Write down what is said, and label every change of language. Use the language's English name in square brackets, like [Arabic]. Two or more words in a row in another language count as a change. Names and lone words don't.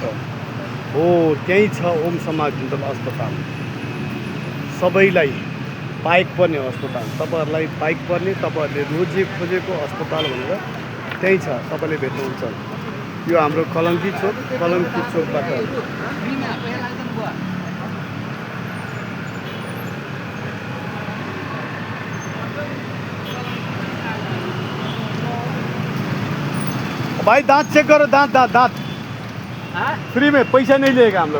[Nepali] हो त्यहीँ छ ओम समाज डेन्टल अस्पताल। सबैलाई पाइक पर्ने अस्पताल, तपाईँहरूलाई पाइक पर्ने, तपाईँहरूले रोजे खोजेको अस्पताल भनेर त्यहीँ छ, तपाईँले भेट्नुहुन्छ। यो हाम्रो कलङ्की चोक। [Hindi] कलङ्की चोकबाट भाई दांत चेक करो, दांत दांत दांत फ्री में, पैसा नहीं लेगा हम लोग।